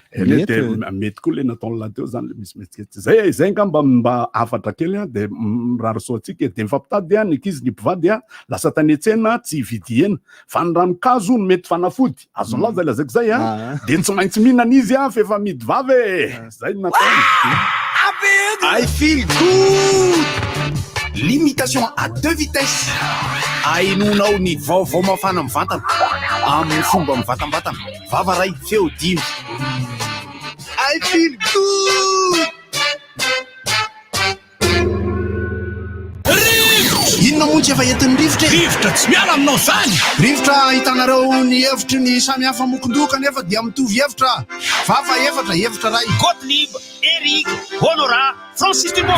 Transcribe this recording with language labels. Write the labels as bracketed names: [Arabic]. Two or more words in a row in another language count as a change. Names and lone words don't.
[Malagasy] mety koa le nataon'la teo zany le misy metsiketsy zay ngamba mba afatra kely dia miraroso atsika dia mifampitady ny ankizy ny mpivady lasa tany an-tsena tsy vidiena fa ny ranokazo no mety fanafody azo laza lazaiko zay dia tsy maintsy mihinana izy fefa midy vavy zay nataony. [English] I feel good. [French] Limitation à 2 vitesses. [Malagasy] Ainonao ny vaovao mafana mivantana amin'ny fomba mivatambatana. Vava ray feo dimy. [English] I feel good. [Malagasy] Inona montsy efa entin'ny rivotra tsy miala aminao zany. Rivotra hitanareo ny hevitry ny samihafa mokondoka nefa dia mitovy hevitra. Vava hevitra ray Gottlieb, Eric, Honora, Francis Dumont.